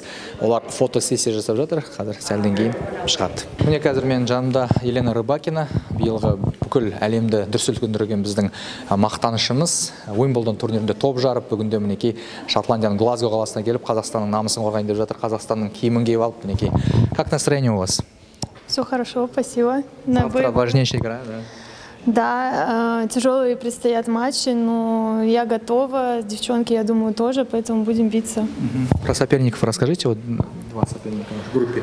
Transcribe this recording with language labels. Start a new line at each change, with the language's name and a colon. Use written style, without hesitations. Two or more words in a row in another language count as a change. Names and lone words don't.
Kazakh: Олар фотосессия жасап жатыр. Қазір сәлден кейін шығады. Міне қазір менің жанымда Елена Рыбакина, биылғы бүкіл әлемді дүр сілкіндірген біздің мақтанышымыз. Уимблдон турнирінде топ жарып, бүгінде мінекей Шотландияның Глазго қаласына келіп, Қазақстанның намысын қорғайын деп жатыр. Қазақстанның киімін киіп алып, мінекей.
Russian: Как настроение у вас? Все хорошо, спасибо. Завтра важнейшая игра, да? Да, тяжелые предстоят матчи, но я готова, девчонки, я думаю, тоже, поэтому будем биться. Про соперников расскажите, вот два соперника в группе.